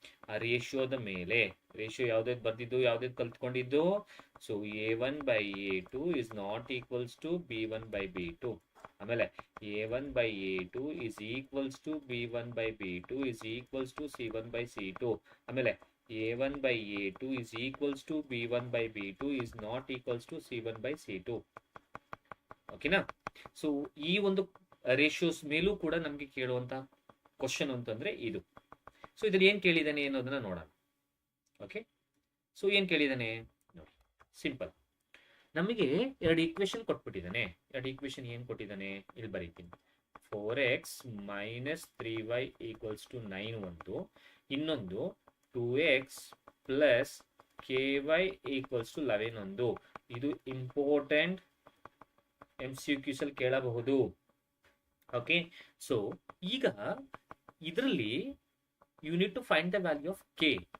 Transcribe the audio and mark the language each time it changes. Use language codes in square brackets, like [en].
[kn] ಆ ರೇಷಿಯೋದ ಮೇಲೆ, ratio ಯಾವ್ದಾದ್ ಬರ್ದಿದ್ದು, ಯಾವ್ದಾದ್ ಕಲ್ತ್ಕೊಂಡಿದ್ದು? [en] So A1/A2 is not equals to B1/B2. [kn] ಆಮೇಲೆ [en] A1/A2 is equals to B1/B2 is equals to C1/C2. [kn] ಆಮೇಲೆ [en] A1/A2 is equals to B1/B2 is not equals to C1/C2. [kn] ಓಕೆನಾ? So ಈ ಒಂದು ratios ಮೇಲೂ ಕೂಡ ನಮ್ಗೆ ಕೇಳುವಂತ ಕ್ವಶನ್ ಅಂತಂದ್ರೆ ಇದು. ಸೊ ಇದ್ರಲ್ಲಿ ಏನ್ ಕೇಳಿದಾನೆ ಅನ್ನೋದನ್ನ ನೋಡೋಣ. ಓಕೆ, ಸೊ ಏನ್ ಕೇಳಿದಾನೆ ನೋಡಿ, ಸಿಂಪಲ್. ನಮಗೆ ಎರಡು ಈಕ್ವೇಶನ್ ಕೊಟ್ಬಿಟ್ಟಿದ್ದಾನೆ. ಎರಡು ಈಕ್ವೇಶನ್ ಏನ್ ಕೊಟ್ಟಿದ್ದಾನೆ ಇಲ್ಲಿ ಬರೀತೀನಿ. 4x - 3y = 9 ಒಂದು, ಇನ್ನೊಂದು 2x plus ky = 11 ಒಂದು. ಇದು ಇಂಪಾರ್ಟೆಂಟ್, MCQs ಅಲ್ಲಿ ಕೇಳಬಹುದು. [en] okay, so [kn] ಈಗ ಇದರಲ್ಲಿ [en] You need to find the value of K.